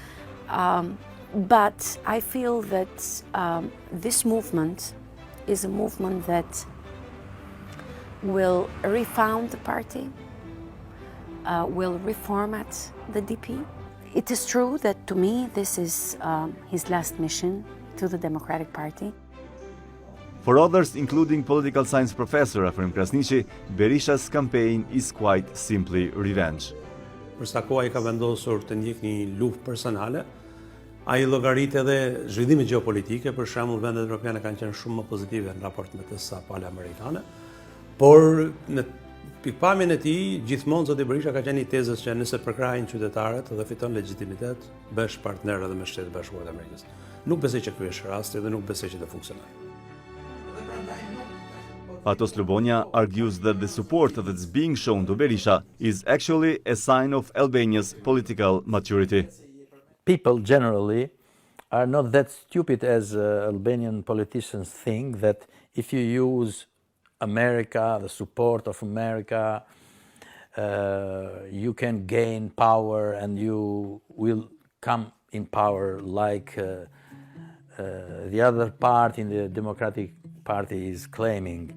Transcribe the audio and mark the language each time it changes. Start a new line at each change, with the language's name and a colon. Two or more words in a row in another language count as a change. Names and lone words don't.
English: But I feel that this movement is a movement that will refound the party, will reformat the DP. It is true that to me this is his last mission to the Democratic Party. For others, including political science professor Afrim Krasniqi, Berisha's campaign is quite simply revenge.
Albanian: Për sa kohë ai ka vendosur të ndjek një luftë personale Ai llogarit edhe zhvillimit gjeopolitike, për shembull vendet evropiane kanë qenë shumë më pozitive në raport me të sa pale amerikane, por në pikpamjen e tij gjithmonë zoti Berisha ka qenë i tezës që nëse përkrahin qytetarët dhe fiton legjitimitet, bësh partner edhe me Shtetet Bashkuara të Amerikës. Nuk besoj që ky është rasti dhe nuk besoj që të funksionojë.
English: Atos Lubonia argues that the support that's being shown to Berisha is actually a sign of Albania's political maturity. People generally are not that stupid as Albanian politicians think, that if you use America, the support of America, you can gain power and you will come in power like the other part in the Democratic Party is claiming.